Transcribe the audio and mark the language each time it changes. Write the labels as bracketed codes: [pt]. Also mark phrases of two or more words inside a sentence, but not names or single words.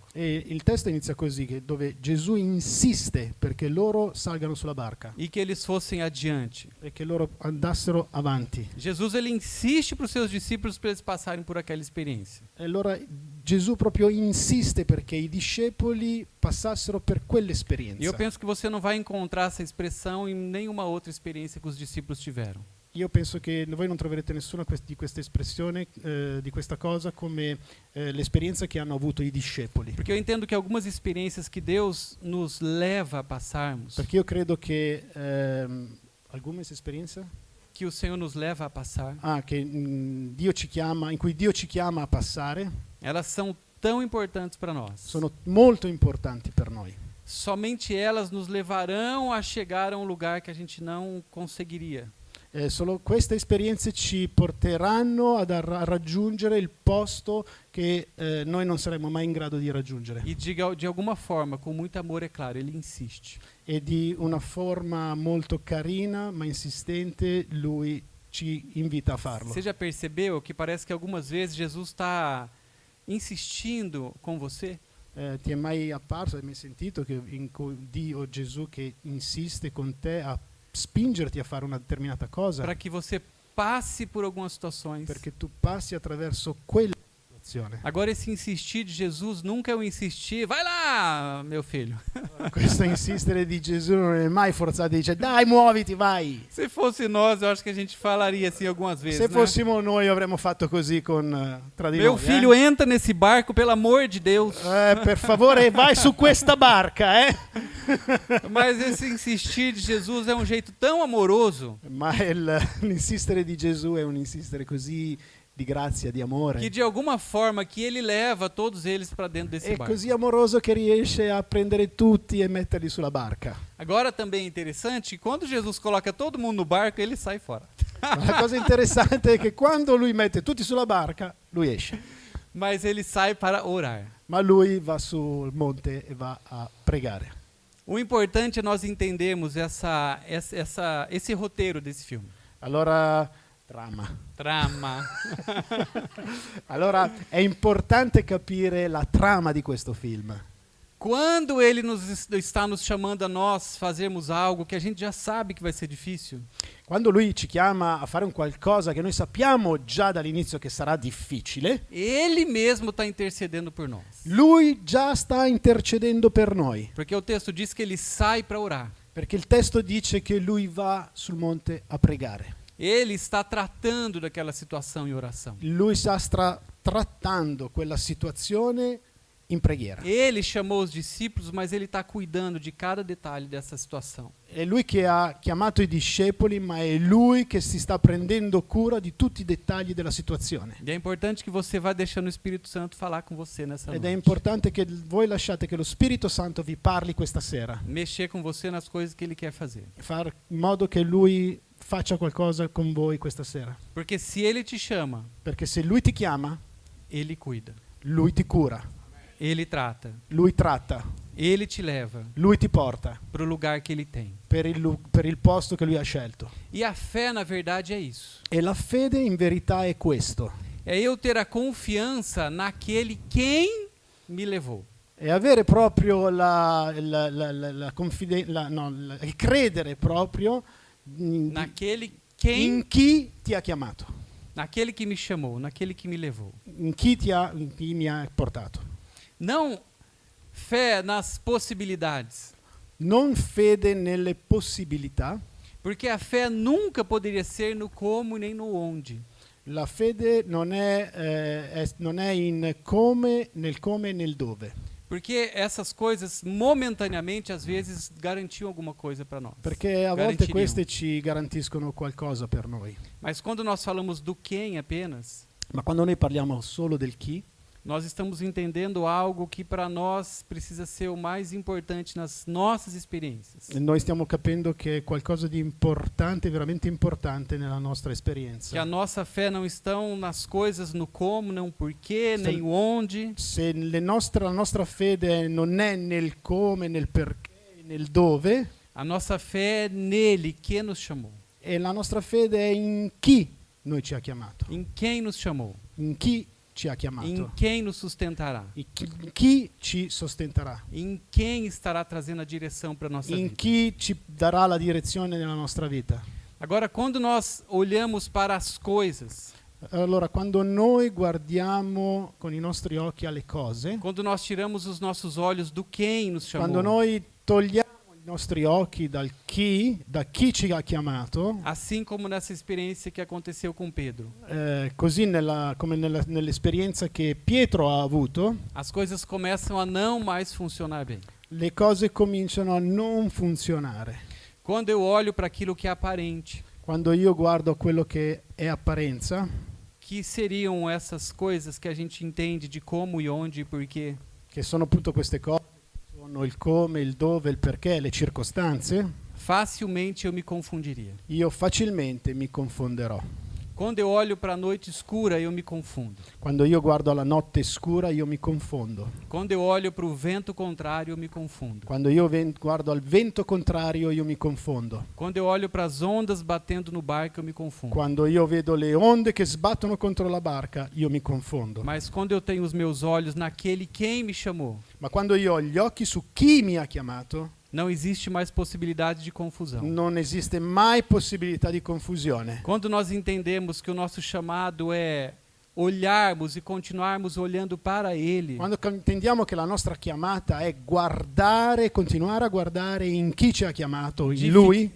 [it] E il testo inizia così, dove Gesù insiste perché loro salgano sulla barca [pt] E que eles fossem adiante. [it] e che loro andassero avanti. [pt] Jesus ele insiste para os seus discípulos para eles passarem por aquela experiência. [it] E allora Gesù proprio insiste perché i discepoli passassero per [pt] E eu [it] quell'esperienza. [pt] penso que você não vai encontrar essa expressão em nenhuma outra experiência que os discípulos tiveram. [it] Io penso che voi non troverete nessuna di questa espressione, di questa cosa, come l'esperienza che hanno avuto i discepoli. [pt] Porque eu entendo que algumas experiências que Deus nos leva a passarmos, [it] Perché io credo che alcune esperienze [pt] que o Senhor nos leva a passar, [it] che Dio ci chiama, in cui Dio ci chiama a passare, [pt] elas são tão importantes para nós. [it] sono molto importanti per noi. [pt] Somente elas nos levarão a chegar a um lugar que a gente não conseguiria. [it] Solo queste esperienze ci porteranno a raggiungere il posto che noi non saremo mai in grado di raggiungere. [pt] E de alguma forma, com muito amor, é claro, ele insiste. [it] E di una forma molto carina ma insistente lui ci invita a farlo. [pt] Você já percebeu que parece que algumas vezes Jesus está insistindo com você? [it] Ti è mai apparso, hai mai sentito che Dio, Gesù, che insiste con te a spingerti a fare una determinata cosa [pt] Para que você passe por algumas situações. [it] perché tu passi attraverso quella situazione? [pt] Agora, esse insistir de Jesus nunca é um insistir, vai lá, meu filho. [it] Questo insistere di Gesù non è mai forzato, dice dai muoviti, vai. [pt] Se fosse nós, eu acho que a gente falaria assim algumas vezes, [it] Se [pt] né? [it] fossimo noi avremmo fatto così tra di [pt] Meu [it] noi. [pt] filho, entra nesse barco, pelo amor de Deus. [it] Per favore vai su questa barca, [pt] Mas esse insistir de Jesus é um jeito tão amoroso [it] Ma l'insistere di Gesù è un insistere così di grazia, di amore. [pt] que de alguma forma que ele leva todos eles para dentro desse [it] È [pt] barco. [it] così amoroso che riesce a prendere tutti e metterli sulla barca. [pt] Agora também é interessante que quando Jesus coloca todo mundo no barco, ele sai fora. [it] Ma la cosa interessante è che quando lui mette tutti sulla barca, lui esce. [pt] Mas ele sai para orar. [it] Ma lui va sul monte e va a pregare. [pt] O importante é nós entendermos esse roteiro desse filme. [it] Allora, Trama. allora è importante capire la trama di questo film. [pt] Quando ele está nos chamando a nós fazermos algo que a gente já sabe que vai ser difícil, [it] Quando lui ci chiama a fare un qualcosa che noi sappiamo già dall'inizio che sarà difficile, [pt] ele mesmo está intercedendo por nós. [it] lui già sta intercedendo per noi. [pt] Porque o texto diz que ele sai para orar. [it] Perché il testo dice che lui va sul monte a pregare. [pt] Ele está tratando daquela situação em oração. [it] Lui sta trattando quella situazione in preghiera. [pt] Ele chamou os discípulos, mas ele está cuidando de cada detalhe dessa situação. [it] È lui che ha chiamato i discepoli, ma è lui che si sta prendendo cura di tutti i dettagli della situazione. [pt] E é importante que você vá deixando o Espírito Santo falar com você nessa [it] Ed è [pt] noite. [it] importante che voi lasciate che lo Spirito Santo vi parli questa sera, [pt] Mexer com você nas coisas que ele quer fazer. [it] far in modo che lui faccia qualcosa con voi questa sera. [pt] Porque se ele te chama, [it] Perché se lui ti chiama, [pt] Ele cuida. [it] Lui ti cura, [pt] Ele trata. [it] Lui tratta, [pt] Ele te leva [it] Lui ti porta [pt] para o lugar que Ele tem. [it] per il posto che Lui ha scelto. [pt] E a fé, na verdade, é isso. [it] E la fede in verità è questo, [pt] É eu ter a confiança naquele quem me levou. [it] è avere proprio il credere proprio [pt] Naquele quem, [it] in chi ti ha chiamato, [pt] naquele que me chamou, naquele que me levou. [it] in chi mi ha portato. [pt] Não fé nas possibilidades. [it] Non fede nelle possibilità. [pt] Porque a fé nunca poderia ser no como nem no onde. [it] La fede non è in come, nel come e nel dove. [pt] Porque essas coisas, momentaneamente, às vezes, garantiam alguma coisa para nós. [it] Perché a volte [pt] Garantiriam. [it] queste ci garantiscono qualcosa per noi. [pt] Mas quando nós falamos do quem apenas, [it] Ma quando noi parliamo solo del chi, [pt] nós estamos entendendo algo que para nós precisa ser o mais importante nas nossas experiências. [it] noi stiamo capendo che è qualcosa di importante, veramente importante nella nostra esperienza. [pt] Que a nossa fé não estão nas coisas, no como, não porquê, [it] Se- [pt] nem o onde. [it] Se la nostra fede non è nel come, nel perché, nel dove, [pt] A nossa fé é nele que nos chamou. [it] e la nostra fede è in chi noi ci ha chiamato, [pt] Em quem nos chamou. [it] in chi ci ha [pt] Em [it] chiamato, [pt] quem nos sustentará. [it] in chi ci sostenterà, [pt] Em quem estará trazendo a direção para a nossa [it] in [pt] vida. [it] chi ci darà la direzione nella nostra vita. [pt] Agora, quando nós olhamos para as coisas, [it] Allora, quando noi guardiamo con i nostri occhi alle cose, [pt] quando nós tiramos os nossos olhos do quem nos chamou, [it] quando noi togliamo i nostri occhi da chi ci ha chiamato, [pt] assim como nessa experiência que aconteceu com Pedro, [it] così come nell'esperienza che Pietro ha avuto, [pt] as coisas começam a não mais funcionar bem. [it] le cose cominciano a non funzionare. [pt] Quando eu olho para aquilo que é aparente, [it] Quando io guardo quello che è apparenza, [pt] que seriam essas coisas que a gente entende de como e onde e porquê, [it] che sono appunto queste cose, sono il come, il dove, il perché, le circostanze, [pt] facilmente eu me confundiria. [it] io facilmente mi confonderò. [pt] Quando eu olho para a noite escura, eu me confundo. [it] Quando io guardo alla notte scura, io mi confondo. [pt] Quando eu olho para o vento contrário, eu me confundo. [it] Quando io guardo al vento contrario, io mi confondo. [pt] Quando eu olho para as ondas batendo no barco, eu me confundo. [it] Quando io vedo le onde che sbattono contro la barca, io mi confondo. [pt] Mas quando eu tenho os meus olhos naquele quem me chamou, [it] Ma quando io ho gli occhi su chi mi ha chiamato, [pt] não existe mais possibilidade de confusão. [it] non esiste mai possibilità di confusione. [pt] Quando nós entendemos que o nosso chamado é olharmos e continuarmos olhando para Ele, [it] Quando intendiamo che la nostra chiamata è guardare, continuare a guardare in chi ci ha chiamato, in Lui,